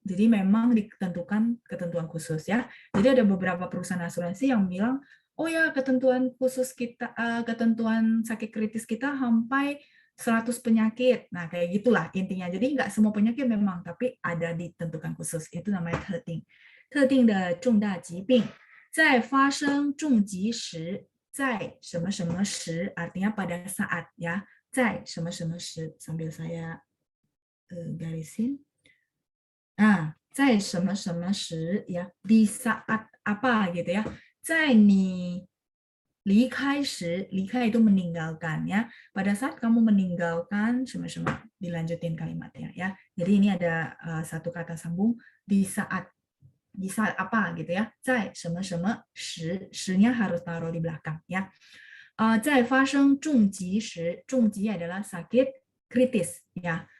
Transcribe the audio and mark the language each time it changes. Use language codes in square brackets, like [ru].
[id] Jadi memang ditentukan ketentuan khusus ya. Jadi ada beberapa perusahaan asuransi yang bilang, oh ya ketentuan khusus kita, ketentuan sakit kritis kita sampai 100 penyakit. Nah, kayak gitulah intinya. Jadi nggak semua penyakit memang, tapi ada ditentukan khusus. Itu namanya 特定. [zh] 特定的重大疾病在发生重疾时，在什么什么时 [id] artinya pada saat ya. [zh] 在什么什么时 [id] sambil saya garisin. Nah, [zh] 在什么什么时 [id] ya, di saat apa gitu ya. [zh] 在你离开时, 离开 [id] itu meninggalkan ya. Pada saat kamu meninggalkan sama-sama, dilanjutin kalimatnya ya. Jadi ini ada satu kata sambung di saat apa gitu ya. [zh] 在什么什么时, [id] 时nya harus taruh di belakang ya. [zh] 在发生重疾时, [id] 重疾 adalah sakit kritis ya.